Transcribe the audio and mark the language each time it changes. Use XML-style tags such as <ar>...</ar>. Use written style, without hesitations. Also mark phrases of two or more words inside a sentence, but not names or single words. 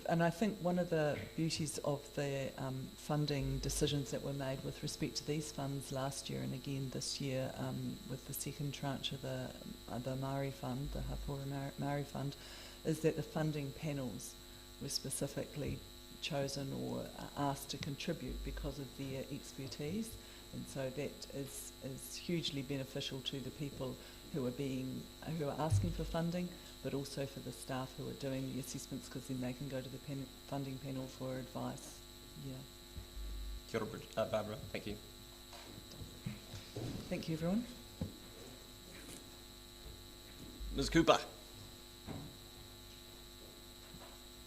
<en>And I think one of the beauties of the funding decisions that were made with respect to these funds last year and again this year with the second tranche of the Māori fund, the</en> <mi>Hapora Māori</mi> <en>fund, is that the funding panels were specifically chosen or asked to contribute because of their expertise. And so that is hugely beneficial to the people who are asking for funding, but also for the staff who are doing the assessments, because then they can go to the funding panel for advice. Yeah.</en> <mi>Kia ora, Barbara.</mi> <en>Thank you. Thank you, everyone. Ms. Cooper.</en>